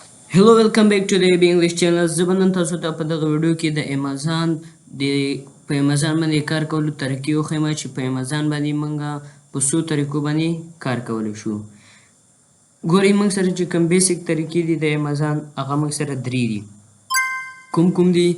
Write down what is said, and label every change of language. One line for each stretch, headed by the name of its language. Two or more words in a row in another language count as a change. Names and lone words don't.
English: Hello, welcome back to the AB English channel.
Pashto: زه به نن تاسو ته په دغه ویډیو کې د امازان په امازان باندې کار کولو طریقې وښیم چې په امازان باندې موږ په څو طریقو باندې کار کولی شو. ګورئ موږ سره چې کوم بیسیک طریقې دي د امازان هغه موږ سره درې دي. کوم دي؟